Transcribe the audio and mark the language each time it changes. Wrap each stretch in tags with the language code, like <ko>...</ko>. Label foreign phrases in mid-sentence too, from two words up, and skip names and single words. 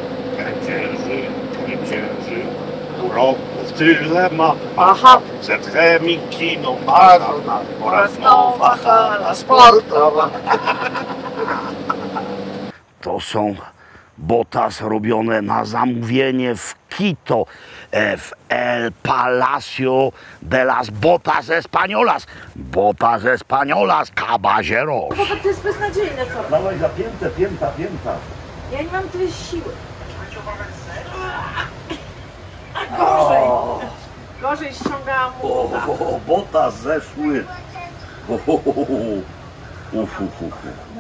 <pl>Kędzierzyn, uroków tyle ma. Aha, Zetchemi, kino, Marona oraz nowa hala sportowa. To są botas robione na zamówienie w Quito, w El Palacio de las Botas Españolas.</pl> <es>Botas Españolas, caballeros.</es> <pl>To jest beznadziejne, co? Dawaj zapięte, pięta. Ja nie mam tyle siły. A gorzej. Gorzej ściągałam mu. Botas zeszły. No.</pl>